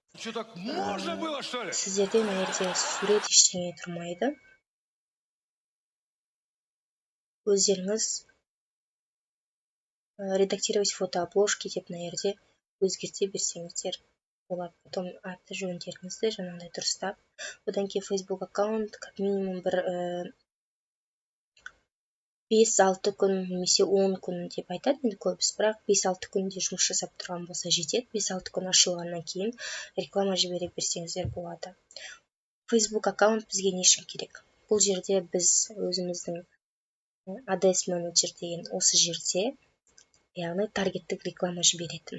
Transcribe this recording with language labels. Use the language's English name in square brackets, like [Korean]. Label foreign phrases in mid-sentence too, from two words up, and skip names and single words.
[Kazakh] Сіздерде мына жерде сурет ештеңе тұрмайды. Өздеріңіз [Russian] редактировать фотообложки [Kazakh] деп мына жерде өзгерте берсеңіздер болады. Потом аты жөндеріңізді жаңағыдай дұрыстап. Одан кейін Facebook аккаунт [Russian] как минимум [Kazakh] бір 5-6 күн немесе 10 күн деп айтады енді көбісі, бірақ 5-6 күнде жұмыс жасап тұрған болса жетеді. 5-6 күн ашылғаннан кейін реклама жібере берсеңіздер болады. Facebook аккаунт бізге не үшін керек? Бұл жерде біз өзіміздің ADS менеджер деген осы жерде, яғни таргеттік реклама жіберетін.